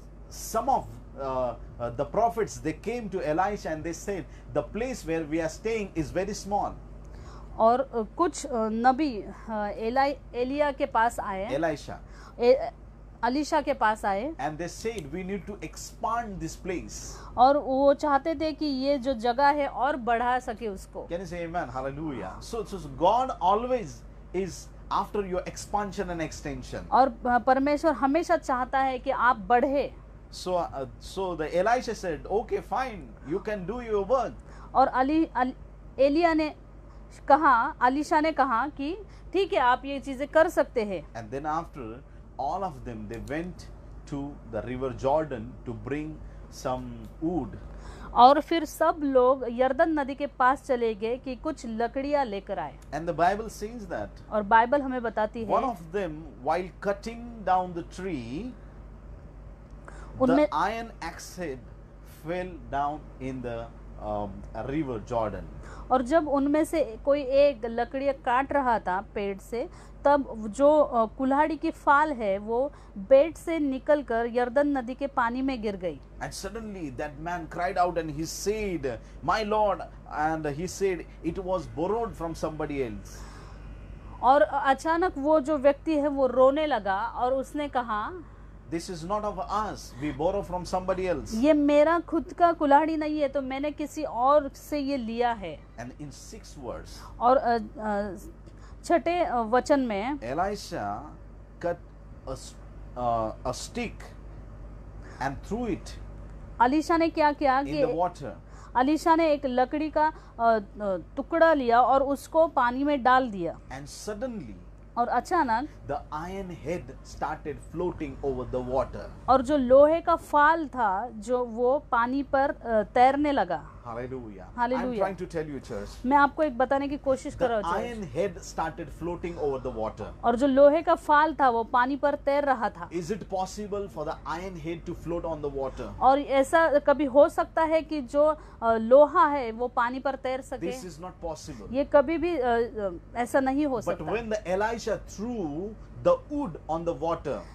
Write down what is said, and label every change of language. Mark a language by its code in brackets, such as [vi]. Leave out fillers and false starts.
[en] some of the prophets, they came to Elisha and they said, the place where we are staying is very small. [hi] और कुछ नबी एलिया के पास आए, [en] Elisha. [hi] Alisha के पास आए, [en] And they said, we need to expand this place. [hi] और वो चाहते थे कि ये जो जगह है और बढ़ा सके उसको। [en] Can you say amen? Hallelujah. So God always is after your expansion and extension. [hi] और परमेश्वर हमेशा चाहता है कि आप बढ़े। [en] So the Elisha said, okay, fine, you can do your work. [hi] और एलिया ने कहा, अलीशा ने कहा कि ठीक है, आप ये चीजें कर सकते हैं। [en] And then after, all of them, they went to the river Jordan to bring some wood. [hi] और फिर सब लोग यरदन नदी के पास चले गए कि कुछ लकड़ियां लेकर आए। [en] And the Bible says that [hi] और बाइबल हमें बताती है, [en] one of them, while cutting down the tree, the [hi] उनमें [en] iron axe head fell down in the river Jordan. [hi] और जब उनमें से कोई एक लकड़ियां काट रहा था पेड़ से, तब जो कुल्हाड़ी की फाल है वो बेट से निकलकर यरदन नदी के पानी में गिर गई। [en] And suddenly that man cried out and he said, my Lord, and he said it was borrowed from somebody else. [hi] और अचानक वो जो व्यक्ति है वो रोने लगा और उसने कहा, [en] This is not of us, we borrow from somebody else. [hi] ये मेरा खुद का कुल्हाड़ी नहीं है, तो मैंने किसी और से ये लिया है। [en] And in 6 verse, [hi] और 6 वचन में [en] Elisha cut a stick and threw it [hi] Alisha ने क्या किया [en] in [hi] कि [en] the water. [hi] अलीशा ने एक लकड़ी का टुकड़ा लिया और उसको पानी में डाल दिया। [en] And suddenly [hi] और अचानक [en] the iron head started floating over the water. [hi] और जो लोहे का फाल था जो वो पानी पर तैरने लगा। [en] Hallelujah. I'm [hi] Hallelujah. [en] trying to tell you, church. [hi] मैं आपको एक बताने की कोशिश कर [en] The [hi] रहा हूँ [en] iron head started floating over the water. [hi] और जो लोहे का फाल था वो पानी पर तैर रहा था। [en] Is it possible for the iron head to float on the water? [hi] और ऐसा कभी हो सकता है कि जो लोहा है वो पानी पर तैर सके? [en] This is not possible. [hi] ये कभी भी ऐसा नहीं हो [en] But [hi] सकता। [en] when the Elisha threw the wood on the water,